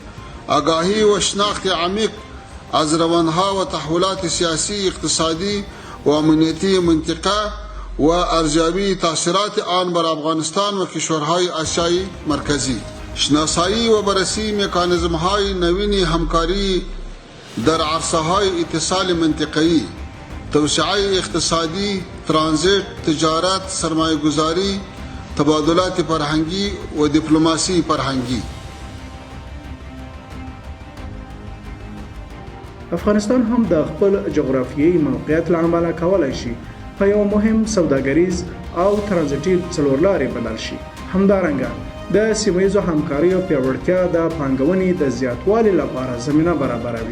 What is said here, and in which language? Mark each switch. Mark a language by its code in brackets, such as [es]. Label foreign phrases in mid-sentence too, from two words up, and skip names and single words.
[fa] آگاهی و شناخت عمیق از روندها و تحولات سیاسی، اقتصادی و امنیتی منطقه و ارزیابی تاثیرات آن بر افغانستان و کشورهای آسیای مرکزی، شناسایی و بررسی مکانیزم‌های نوین همکاری در عرصه‌های اتصال منطقه‌ای، توسعه اقتصادی، ترانزیت، تجارت، سرمایه‌گذاری، تبادلات فرهنگی و دیپلماسی فرهنگی. [ps] افغانستان هم د خپل جغرافیایي موقعیت له امله کولی شي په یو مهم سوداګریز او ترانزیټي څلورلارې بدل شي. همدارنګه د سیمهیزو همکاریو پیاوړتیا د پانګونې د زیاتوالي لپاره زمینه برابروي.